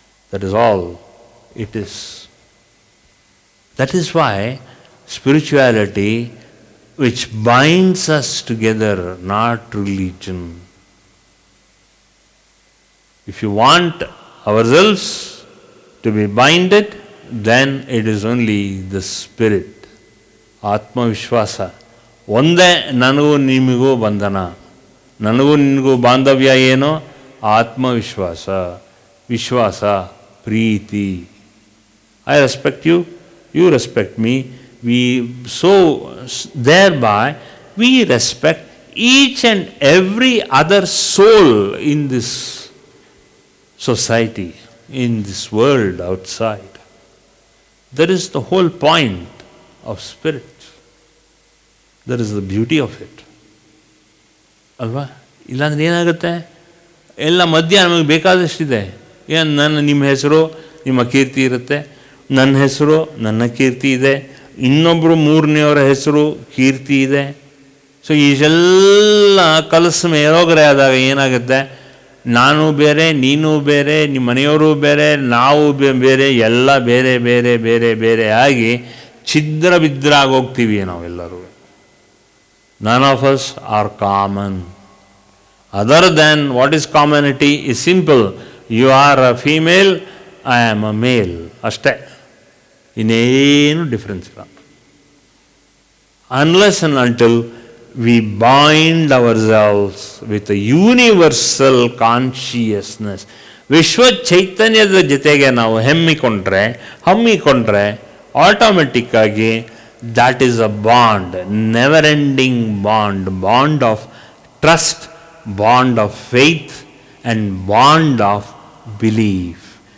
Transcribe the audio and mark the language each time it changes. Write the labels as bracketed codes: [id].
[en] That is all it is. That is why spirituality, which binds us together, not religion. If you want ourselves to be binded, then it is only the spirit. [kn] Atma Vishwasa. ಒಂದೇ ನನಗೂ ನಿಮಗೂ ಬಂಧನ, ನನಗೂ ನಿನಗೂ ಬಾಂಧವ್ಯ ಏನೋ ಆತ್ಮವಿಶ್ವಾಸ, ವಿಶ್ವಾಸ, ಪ್ರೀತಿ. [en] I respect you, you respect me. So thereby we respect each and every other soul in this society, in this world outside. That is the whole point of spirit. That is the beauty of it. ಅಲ್ವಾ? [kn] ಇಲ್ಲಾಂದ್ರೆ ಏನಾಗುತ್ತೆ, ಎಲ್ಲ ಮಧ್ಯ ನಮಗೆ ಬೇಕಾದಷ್ಟಿದೆ. ಏನು ನಿಮ್ಮ ಹೆಸರು ನಿಮ್ಮ ಕೀರ್ತಿ ಇರುತ್ತೆ, ನನ್ನ ಹೆಸರು ನನ್ನ ಕೀರ್ತಿ ಇದೆ, ಇನ್ನೊಬ್ಬರು ಮೂರನೆಯವರ ಹೆಸರು ಕೀರ್ತಿ ಇದೆ. ಸೊ ಇಷ್ಟೆಲ್ಲ ಕಲಸ ಮೇಲೋಗರೆ ಆದಾಗ ಏನಾಗುತ್ತೆ, ನಾನು ಬೇರೆ, ನೀನು ಬೇರೆ, ನಿಮ್ಮ ಮನೆಯವರು ಬೇರೆ, ನಾವು ಬೇರೆ, ಎಲ್ಲ ಬೇರೆ ಬೇರೆ ಬೇರೆ ಬೇರೆ ಆಗಿ ಛಿದ್ರ ಬಿದ್ರಾಗೋಗ್ತೀವಿ ನಾವೆಲ್ಲರೂ. [en] None of us are common. Other than what is commonality is simple. You are a female, I am a male. [kn] ಅಷ್ಟೇ, ಇನ್ನೇನು ಡಿಫ್ರೆನ್ಸ್ ಇಲ್ಲ. [en] Unless and until we bind ourselves with a universal consciousness, [kn] ವಿಶ್ವ ಚೈತನ್ಯದ ಜೊತೆಗೆ ನಾವು ಹಮ್ಮಿಕೊಂಡ್ರೆ automatic ಆಗಿ [en] that is a bond, never ending bond of trust, bond of faith and bond of belief.